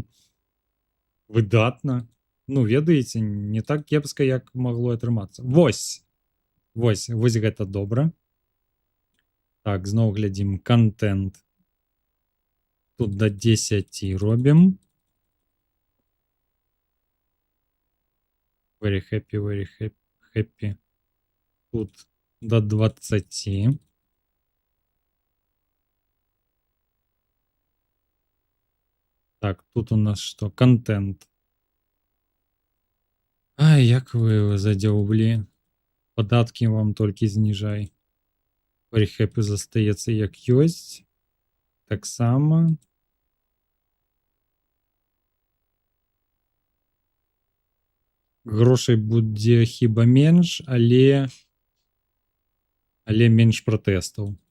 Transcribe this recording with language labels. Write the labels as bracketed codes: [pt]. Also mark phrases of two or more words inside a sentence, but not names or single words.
[be] Выдатна. Ну, ведаеце, не так кепска, як магло атрымацца. Вось гэта добра. Так, зноў глядзім контент. Тут до 10 робім. [en] Very happy. [be] Тут до 20. Так, тут у нас што? Контент. Ай, як вы задзяўблі. Падаткі вам толькі зніжай. [en] Very happy [be] застаецца як ёсць. Таксама. Грошай будзе хіба менш, але менш пратэстаў.